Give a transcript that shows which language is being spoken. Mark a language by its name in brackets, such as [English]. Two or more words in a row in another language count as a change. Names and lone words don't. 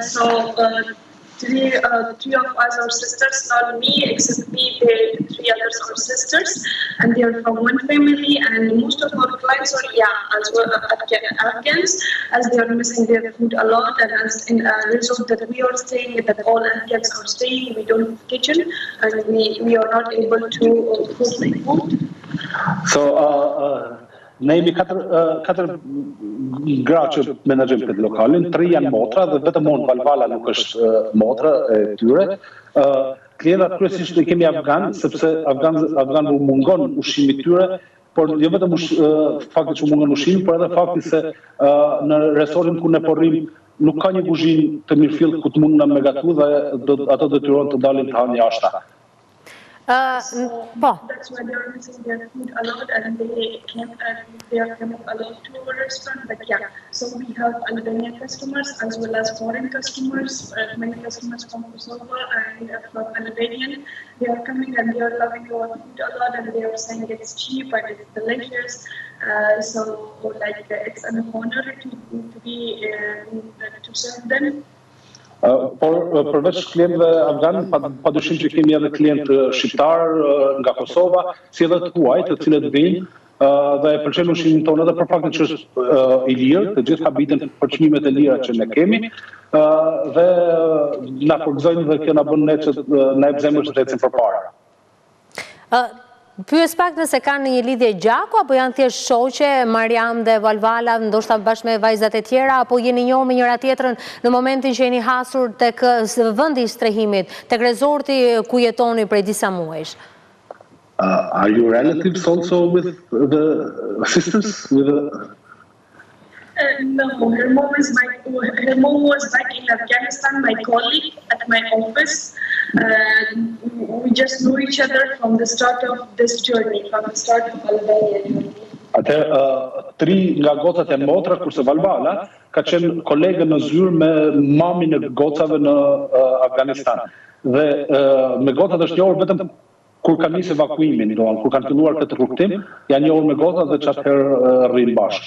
[English] So three of us are sisters, not me, except me, the 3 others are sisters, and they are from one family, and most of our clients are, as well Afghans, as they are missing their food a lot, and as in a result that we are staying, that all Afghans are staying, we don't have kitchen, and we are not able to cook the food. So, [Albanian] ne jemi 4 gra që menaxhojmë këtë lokalin, 3 janë motra dhe vetëm Valvala nuk është motra e tyre. Klientat kryesisht i kemi afgan, sepse afgan u mungon ushqimi i tyre, por jo vetëm fakti që mungon ushqimi, por edhe fakti se në restorantin ku ne porrim nuk ka një kuzhinë të mirëfillt ku të mund na me gatu dhe ato detyrohen të dalin të hanë jashtë. [English] That's why they are missing their food a lot, and they are coming a lot to our restaurant. But yeah, so we have Albanian customers as well as foreign customers. Many customers from Kosovo and from Albania. They are coming and they are loving our food a lot, and they are saying it's cheap and it's delicious. So like it's an honor to be to serve them. [Albanian] Por përveç klientëve afgan, padyshim që kemi edhe klientë shqiptar nga Kosova, si edhe të huaj, të cilët vinë dhe e pëlqejnë ushqimin tonë edhe për faktin që është i lirë, të gjithë habiten për çmimet e lira që ne kemi, dhe na forgëzojnë dhe kjo na bën ne që na jep zemër që të ecim përpara. Pyes pak nëse kanë një lidhje gjaku, apo janë thjesht shoqe, Mariam dhe Valvala, ndoshta bashkë me vajzat e tjera, apo jeni njohur me njëra tjetrën në momentin që jeni hasur tek vendi i strehimit, tek rezorti ku jetoni prej disa muajsh? [English] Are you relatives also with the sisters? No, her mom was back in Afghanistan, my colleague at my office. We just knew each other from the start of this journey, from the start of Albania journey. [Albanian] Atëherë, 3 nga gocat e motra, kurse Valbala ka qenë kolege në zyrë me mamin e gocave në Afganistan. Dhe me gocat është njohur vetëm kur kanë nisë evakuimin, kur kanë filluar këtë rrugtim, janë njohur me gocat dhe çfarë rrin bashkë.